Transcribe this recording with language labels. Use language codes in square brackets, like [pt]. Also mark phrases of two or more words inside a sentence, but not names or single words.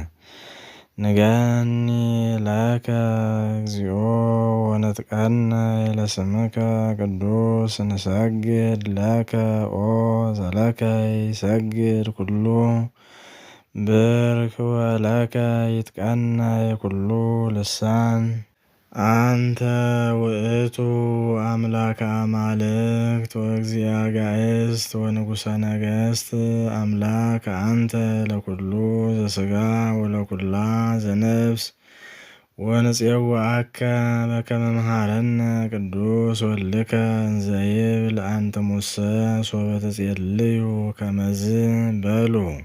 [gez] ንገኒ ለከ እግዚኦ ወንጥቀነይ ለስምከ ቅዱስ ንሰግድ ለከ ኦ ዘለከ ይሰግድ ኩሉ ብርክ ወለከ ይትቀነይ ኩሉ ልሳን። አንተ ውእቱ አምላከ አማልክት ወእግዚአ ጋእስት ወንጉሰ ነገሥት አምላክ አንተ ለኩሉ ዘሥጋ ወለኩላ ዘነፍስ ወንፄውዐከ በከመ መሃረነ ቅዱስ ወልድከ እንዘ ይብል አንትሙሰ ሶበ ትጼልዩ ከመዝ በሉ።